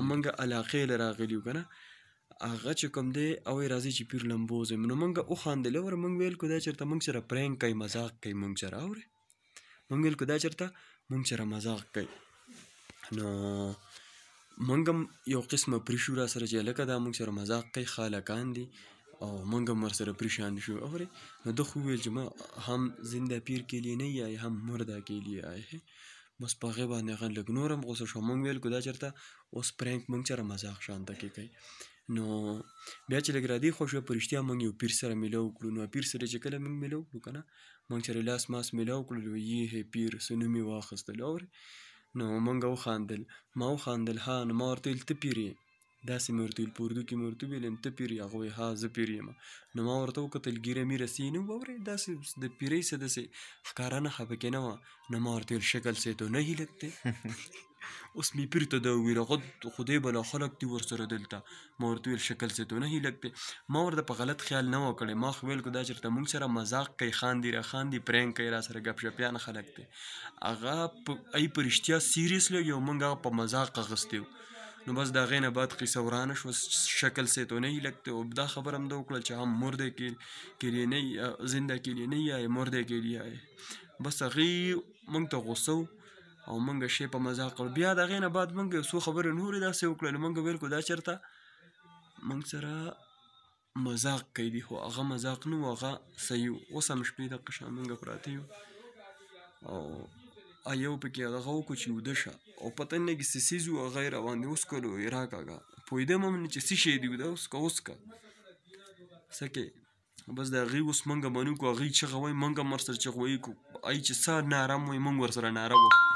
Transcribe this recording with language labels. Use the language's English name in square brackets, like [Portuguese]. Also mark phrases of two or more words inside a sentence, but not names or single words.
[Pashto] موږ علاقې له راغلي یو که نه هغه چې کوم دی او راځي چې پیر لمبوز یم نو موږ وخاندل اوره موږ ویل کو دا چېرته موږ سره پرینک کوي مذاق کوي موږ سره اورې موږ ویل کو دا چېرته موږ سره مذاق کوي نو موږ هم یو قسمه پرې شو را سره چې هلکه دا موږ سره مذاق کوي خالقان دي او موږ هم ورسره پریشان شو اورې نو ده خو وویل چې ما هم [Urdu] زنده پیر کے لیے نہیں آئے هم مردہ کے لیے آئے ہیں [Pashto] بس په هغې باندې هغه لږ نور هم غوسه شو موږ ویل کو دا چېرته اوس پرینک موږ سره مذاق شانته کې کوي نو بیا چې لږ رادې خو شوه په رښتیا موږ یو پیر سره میلاو کړو نو پیر سره چې کله موږ میلاو کړو که نه موږ سره لاس ماس میلاو کړلو یې هې پیر څه نوم یې واخیستل اورې نو موږ وخاندل ما وخاندل ها نو ما ورته ویل ته پیر یې داسې مې ورته ویل په اردو کې مې ورته ویل ته پیر یې هغه وایي ها زه پیر یم نو ما ورته وکتل ګیره میره سي نه اورې داسې د پیرۍ څه داسې ښکاره نښه پکې نه وه نو ما ورته ویل [Urdu] شکل سے تو نہیں لگتے [Pashto] اوس مې پیر ته دا وویل هغه خدای بلا خلق دي ورسره دلته ما ورته ویل [Urdu] شکل سے تو نہیں لگتے [Pashto] ما ورته په غلط خیال نه و کړی ما خو ویل کو دا چېرته موږ سره مذاق کوي خاندي را خاندي پرینک کوي را سره ګپ شپیان خلک دی هغه ای په رښتیا سیریسلی یو موږ هغه په مذاق اخیستی نو بس د هغې نه بعد قصه ورانه شوه [Urdu] شکل سے تو نہیں لگتے [Pashto] او دا خبره هم ده وکړه چې [Urdu] هم مردے کے لیے نہیں زندہ کے لیے نہیں آئے مردے کے لیے آئے [Pashto] بس هغې موږ ته غوسه او موږ شی په مذاق کړو بیا د هغې نه بعد موږ یو څو خبرې نورې داسې وکړلې موږ ویل کو دا چېرته موږ سره مذاق کوي دي خو هغه مذاق نه و هغه صحیح و اوس هم شپې دقه شان موږ پراته یو او یو پکې هغه وکړو چې وده شه او پته نه لګي څه څیز و هغه یې راباندې وسکلو یې راکاږه پوهېدم هم نه چې څه شی دي دا اوس که څه کې بس د هغې اوس موږ منو کړو هغې چغه وایي موږ هم ورسره چغه وایي کړو ای چې څه ناره هم وایي موږ ورسره ناره وو